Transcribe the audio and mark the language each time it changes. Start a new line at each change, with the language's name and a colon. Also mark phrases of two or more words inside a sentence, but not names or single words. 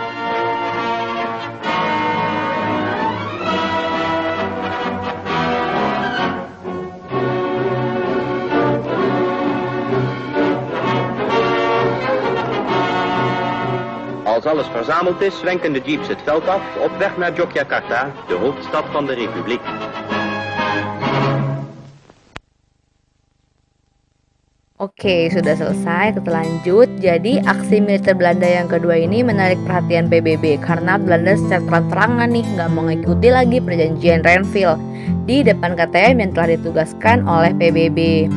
Dutch: Als alles verzameld is, zwenken de jeeps het veld af op weg naar Yogyakarta, de hoofdstad van de Republiek.
Indonesian: Oke, sudah selesai, kita lanjut. Jadi aksi militer Belanda yang kedua ini menarik perhatian PBB karena Belanda secara terang-terangan nih nggak mengikuti lagi Perjanjian Renville di depan KTM yang telah ditugaskan oleh PBB.